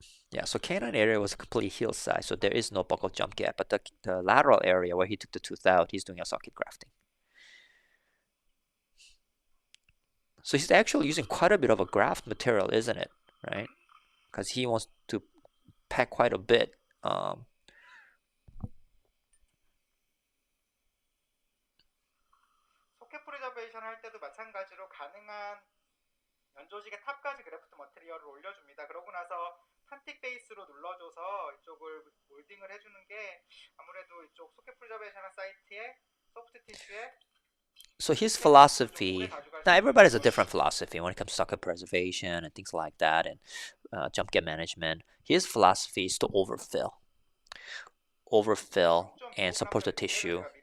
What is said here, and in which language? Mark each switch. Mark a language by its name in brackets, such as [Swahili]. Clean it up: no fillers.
[English] Yeah, so canine area was a completely healed side, so there is no buccal jump gap. But the lateral area where he took the tooth out, he's doing a socket grafting. So he's actually using quite a bit of a graft material, isn't it? Right? Because he wants to pack quite a bit. [Korean] 소켓 프리저베이션 할 때도 마찬가지로 가능한 연조직의 탑까지 그래프트 머티리얼을 올려줍니다. 그러고 나서 판틱 베이스로 눌러줘서 이쪽을 몰딩을 해주는 게 아무래도 이쪽 소켓 프리저베이션 사이트에 소프트 티슈에 [English] So his philosophy, now everybody has a different philosophy when it comes to socket preservation and things like that, and jump gap management. His philosophy is to overfill and support the tissue.